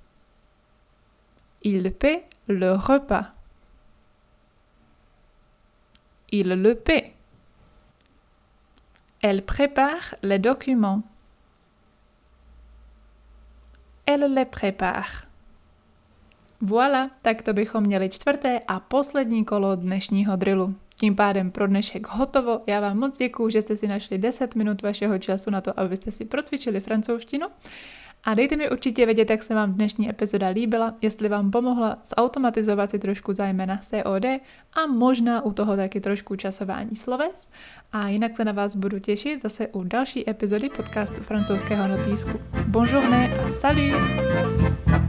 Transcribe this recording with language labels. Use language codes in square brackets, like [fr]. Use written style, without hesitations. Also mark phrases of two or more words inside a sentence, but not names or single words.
[fr] Il paie le repas. Il le paie. Elle prépare les documents. Elle les prépare. Voilà, [cs] tak to bychom měli 4. a poslední kolo dnešního drillu. Tím pádem pro dnešek hotovo. Já vám moc děkuju, že jste si našli 10 minut vašeho času na to, abyste si procvičili francouzštinu. A dejte mi určitě vědět, jak se vám dnešní epizoda líbila, jestli vám pomohla zautomatizovat si trošku zejména COD a možná u toho taky trošku časování sloves. A jinak se na vás budu těšit zase u další epizody podcastu francouzského notýsku. Bonjour a salut!